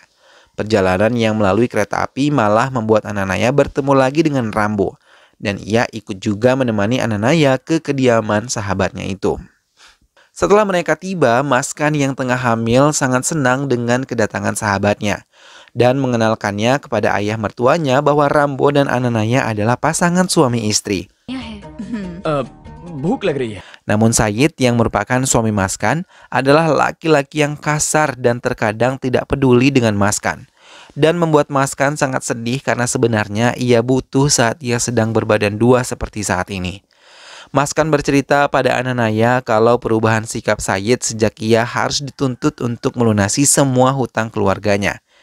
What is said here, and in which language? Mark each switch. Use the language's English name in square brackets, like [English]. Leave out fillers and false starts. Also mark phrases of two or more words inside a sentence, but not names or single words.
[Indonesian] Perjalanan yang melalui kereta api malah membuat Ananaya bertemu lagi dengan Rambo, dan ia ikut juga menemani Ananaya ke kediaman sahabatnya itu. Setelah mereka tiba, Maskan yang tengah hamil sangat senang dengan kedatangan sahabatnya dan mengenalkannya kepada ayah mertuanya bahwa Rambo dan Ananaya adalah pasangan suami istri. [Hindi] भूख लग रही है। [Indonesian] Namun Sayid yang merupakan suami Maskan adalah laki-laki yang kasar dan terkadang tidak peduli dengan Maskan, dan membuat Maskan sangat sedih karena sebenarnya ia butuh saat ia sedang berbadan dua seperti saat ini. Maskan bercerita pada Ananaya kalau perubahan sikap Sayid sejak ia harus dituntut untuk melunasi semua hutang keluarganya.